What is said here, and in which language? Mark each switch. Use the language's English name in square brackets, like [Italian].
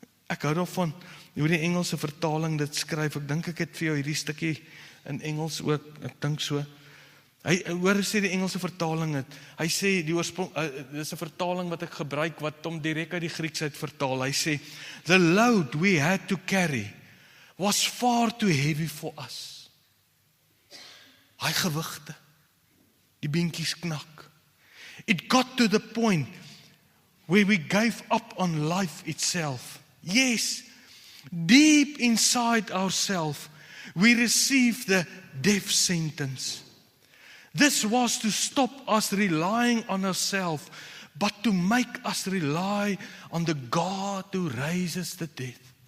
[Afrikaans] Ek hou daarvan hoe die Engelse vertaling dit skryf. Ek dink ek het vir jou hierdie stukkie in Engels ook, ek dink so. Hoor sê die Engelse vertaling het. Hy sê die oorsprong, dis 'n vertaling wat ek gebruik wat hom direk uit die Grieks uit vertaal. Hy sê, [English] the load we had to carry was far too heavy for us. [Afrikaans] Hy gewigte, die beentjies knak. [English] It got to the point where we gave up on life itself. Yes, deep inside ourselves, we received the death sentence. This was to stop us relying on ourselves, but to make us rely on the God who raises the dead.